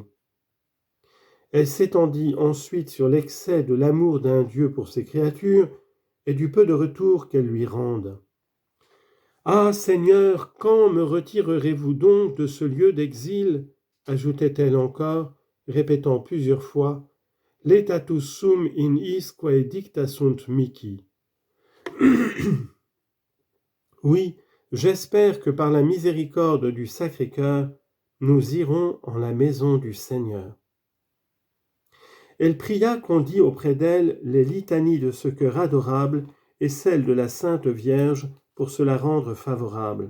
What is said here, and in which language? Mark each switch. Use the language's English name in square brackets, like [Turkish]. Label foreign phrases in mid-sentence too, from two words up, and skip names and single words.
[French] Elle s'étendit ensuite sur l'excès de l'amour d'un Dieu pour ses créatures et du peu de retour qu'elles lui rendent. « Ah, Seigneur, quand me retirerez-vous donc de ce lieu d'exil » ajoutait-elle encore, répétant plusieurs fois « [Latin] Letatus sum in isque dicta sunt mihi [French] » Oui, J'espère que par la miséricorde du Sacré-Cœur, nous irons en la maison du Seigneur. Elle pria qu'on dît auprès d'elle les litanies de ce cœur adorable et celles de la Sainte Vierge pour se la rendre favorable.